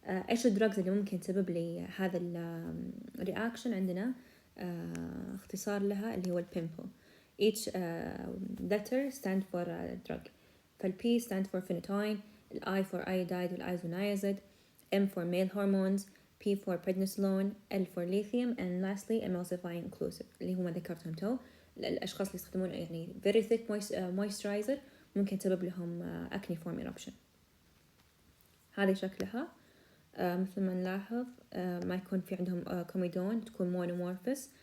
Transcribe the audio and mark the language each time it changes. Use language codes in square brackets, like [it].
[ar] إيش الدراجز اللي ممكن تسبب لي هذا الرياكشن؟ عندنا اختصار لها اللي هو البيمبل. [en] each letter stand for a drug. فالP stand for phenytoin, I for iodide والisoniazid, M for male hormones, P for prednisolone, L for lithium, and lastly emulsifying occlusive [ar] اللي هو ما ذكرتهم تو. الأشخاص اللي يستخدمون يعني very thick moisturizer ممكن تسبب لهم acne form eruption. هذه شكلها. مثل ما نلاحظ ما يكون في عندهم كوميدون، تكون monomorphous.